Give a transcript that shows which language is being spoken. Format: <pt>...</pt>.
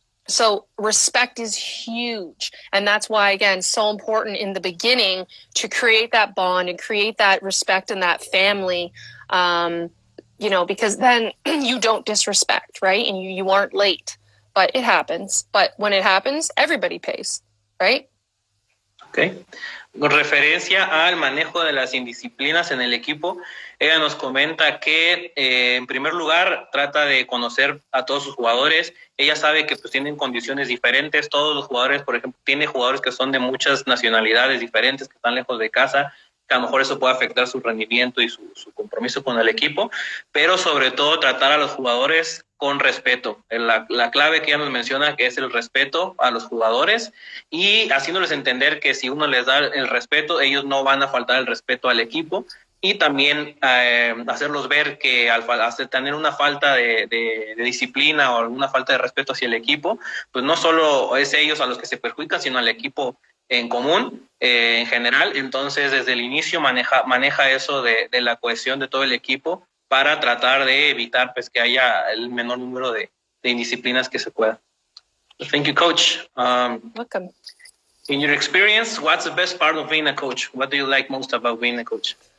<en>So respect is huge. And that's why, again, so important in the beginning to create that bond and create that respect and that family, you know, because then you don't disrespect, right? And you aren't late. But it happens. But when it happens, everybody pays, right? Okay.</en> <es>Con referencia al manejo de las indisciplinas en el equipo, ella nos comenta que en primer lugar trata de conocer a todos sus jugadores. Ella sabe que pues tienen condiciones diferentes. Todos los jugadores, por ejemplo, tiene jugadores que son de muchas nacionalidades diferentes, que están lejos de casa, que a lo mejor eso puede afectar su rendimiento y su compromiso con el equipo, pero sobre todo tratar a los jugadores con respeto. La clave que ella nos menciona que es el respeto a los jugadores y haciéndoles entender que si uno les da el respeto, ellos no van a faltar el respeto al equipo, y también hacerlos ver que al tener una falta de disciplina o alguna falta de respeto hacia el equipo, pues no solo es ellos a los que se perjudican, sino al equipo en común, en general. Entonces, desde el inicio maneja eso de la cohesión de todo el equipo para tratar de evitar pues, que haya el menor número de indisciplinas que se pueda.</es> <en>Thank you, Coach. Welcome. In your experience, what's the best part of being a coach? What do you like most about being a coach?</en>